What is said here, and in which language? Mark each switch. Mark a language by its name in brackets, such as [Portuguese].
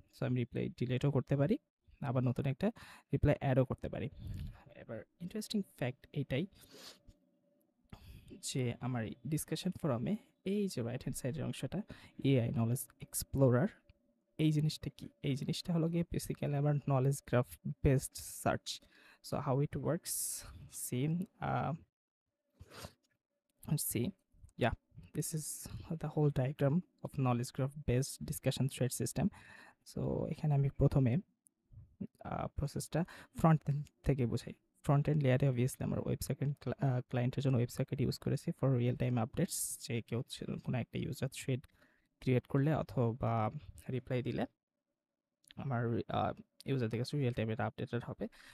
[Bangla] So আমি reply ডিলেটও করতে পারি, আবার নতুন একটা রিপ্লাই অ্যাডও করতে পারি। এবার ইন্টারেস্টিং ফ্যাক্ট এইটাই যে আমার ডিসকাশন ফোরামে এই যে রাইট হ্যান্ড সাইডের অংশটা, এআই নলেজ এক্সপ্লোরার, এই জিনিসটা কি? এই জিনিসটা হলো গিয়ে বেসিক্যালি আমার knowledge graph based search. [English] So how it works, same see, yeah, this is the whole diagram of knowledge graph based discussion thread system. [Bangla] So এখানে আমি প্রথমে প্রসেসটা ফ্রন্ট এন্ড থেকে বোঝাই। ফ্রন্ট এন্ড লেয়ারে অবভিয়াসলি আমার ওয়েবসাইট ক্লায়েন্টের জন্য ওয়েবসাইট ইউজ করেছি ফর রিয়েল টাইম আপডেটস, যে কেউ কোনো একটা ইউজার থ্রেড ক্রিয়েট করলে অথবা রিপ্লাই দিলে আমার ইউজার থেকে রিয়েল টাইমের আপডেটেড হবে।